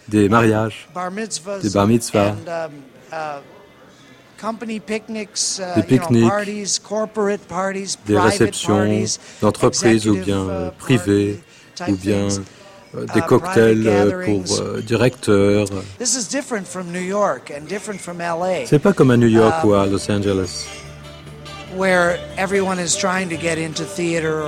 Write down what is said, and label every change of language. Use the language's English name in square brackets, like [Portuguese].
[French] des mariages, des bar mitzvahs. [English] Company picnics, [French] des pique-niques, [English] you know, parties, corporate parties, [French] des réceptions d'entreprise ou bien privées, ou bien des cocktails pour directeurs. [English] This is different from New York and different from LA. [French] C'est pas comme à New York ou à Los Angeles. [English] Where everyone is trying to get into theater.